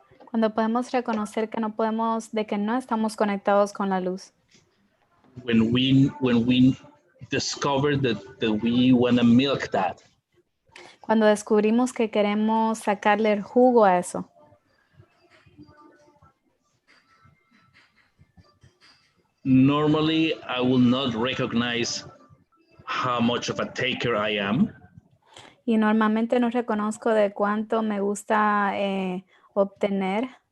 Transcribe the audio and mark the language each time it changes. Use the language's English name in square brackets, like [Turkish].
[Spanish] Cuando podemos reconocer que no estamos conectados con la luz. [English] When we discover that we want to milk that. [Spanish] Cuando descubrimos que queremos sacarle el jugo a eso. [English] Normally, I will not recognize how much of a taker I am. [Spanish] Y normalmente no reconozco de cuánto me gusta obtener.